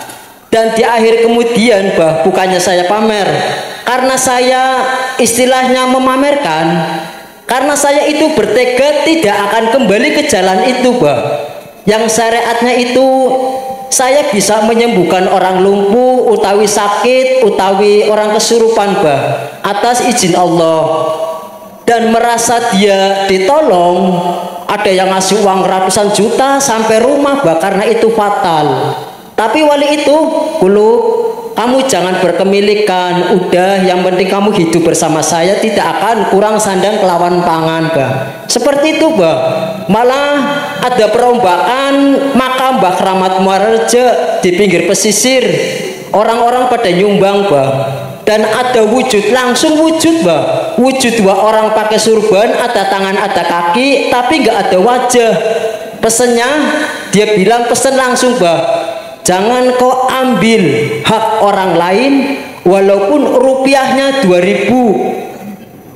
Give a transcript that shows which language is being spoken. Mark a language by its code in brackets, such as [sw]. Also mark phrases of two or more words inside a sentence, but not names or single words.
[id] Dan di akhir kemudian, Bah, bukannya saya pamer, karena saya istilahnya memamerkan, karena saya itu bertekad tidak akan kembali ke jalan itu, Bah. Yang syariatnya itu saya bisa menyembuhkan orang lumpuh, utawi sakit, utawi orang kesurupan, Bah, atas izin Allah. Dan merasa dia ditolong, ada yang ngasih uang ratusan juta sampai rumah, Bah, karena itu fatal. Tapi wali itu kamu jangan berkemilikan, udah yang penting kamu hidup bersama saya, tidak akan kurang sandang kelawan pangan, Bah. Seperti itu, Bah. Malah ada perombakan makam Mbah Kramat Muareje di pinggir pesisir, orang-orang pada nyumbang, Bah. Dan ada wujud, langsung wujud, Bah. Wujud dua orang pakai surban, ada tangan, ada kaki, tapi nggak ada wajah. Pesennya, dia bilang pesen langsung, Bah. Jangan kau ambil hak orang lain walaupun rupiahnya 2.000.